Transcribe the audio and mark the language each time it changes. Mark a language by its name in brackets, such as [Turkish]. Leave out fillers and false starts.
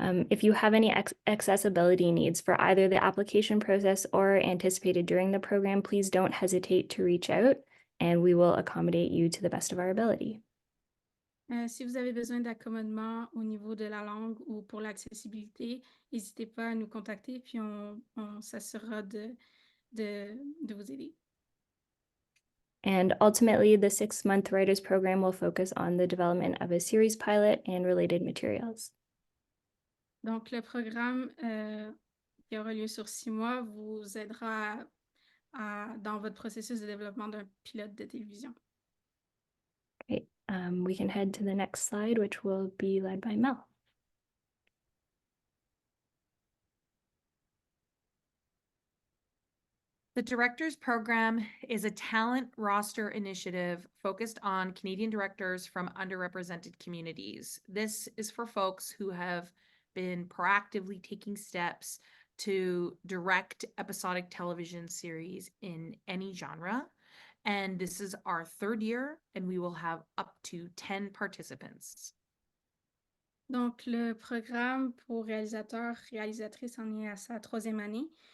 [English] If you have any accessibility needs for either the application process or anticipated during the program, please don't hesitate to reach out and we will accommodate you to the best of our ability. [French] Si vous avez besoin d'accommodement au niveau de la langue ou pour l'accessibilité, n'hésitez pas à nous contacter, puis on s'assurera de vous aider. [English] And ultimately, the 6-month writers program will focus on the development of a series pilot and related materials. [French] Donc, le programme qui aura lieu sur 6 mois vous aidera dans votre processus de développement d'un pilote de télévision. [English] Great. We can head to the next slide, which will be led by Mel. The Directors Program is a talent roster initiative focused on Canadian directors from underrepresented communities. This is for folks who have been proactively taking steps to direct episodic television series in any genre. And this is our third year, and we will have up to 10 participants. [French] Donc, le programme pour réalisateurs, réalisatrices en est à sa troisième année.